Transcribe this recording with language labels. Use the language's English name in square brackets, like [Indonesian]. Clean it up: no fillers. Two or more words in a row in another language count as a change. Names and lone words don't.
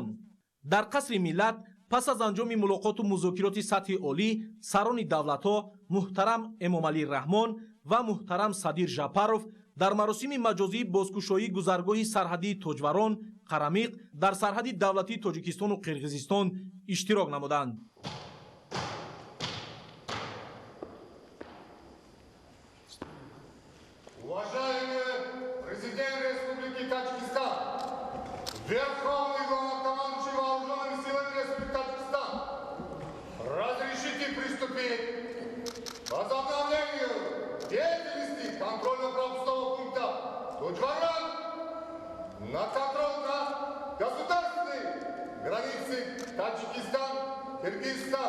[Tajik] дар қасри миллат пас аз анҷоми мулоқоту музокироти сатҳи олӣ сарони давлатҳо муҳтарам Эмомалӣ Раҳмон ва муҳтарам Садир Жапаров дар маросими маҷозии бозкушоии гузаргоҳи сарҳадии Тоҷварон, Қарамиқ дар сарҳади давлатии Тоҷикистону Қирғизистон иштирок намуданд. [Russian] Уважаемый президент Республики Таджикистан, Верховный главнокомандующий вооруженными силами Республики Таджикистан, разрешите приступить к возобновлению деятельности контрольно-пропускного пункта Тоҷварон на контроль на государственной границе Таджикистан-Киргизстан.